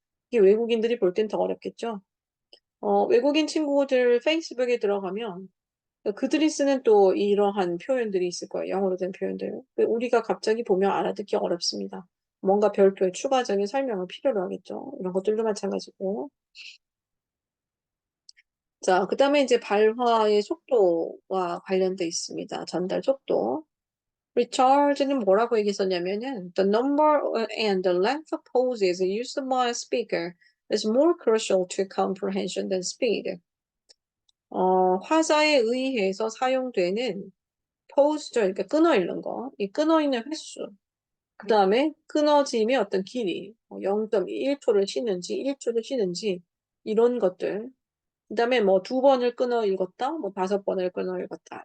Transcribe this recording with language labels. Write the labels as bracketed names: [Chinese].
[Korean] 이게 외국인들이 볼 땐 더 어렵겠죠. 외국인 친구들 페이스북에 들어가면 그들이 쓰는 또 이러한 표현들이 있을 거예요. 영어로 된 표현들. 우리가 갑자기 보면 알아듣기 어렵습니다. 뭔가 별도의 추가적인 설명을 필요로 하겠죠. 이런 것들도 마찬가지고. 자, 그 다음에 이제 발화의 속도와 관련돼 있습니다. 전달 속도. 리처드는 뭐라고 얘기했었냐면은 [English] the number and the length of pauses used by a speaker is more crucial to comprehension than speed. [Korean] 화자에 의해서 사용되는 pause죠. 그러니까 끊어 읽는 거. 이 끊어 읽는 횟수. 그 다음에 끊어짐의 어떤 길이. 0.1초를 쉬는지 1초를 쉬는지 이런 것들. 그 다음에 뭐 2번을 끊어 읽었다, 뭐 5번을 끊어 읽었다.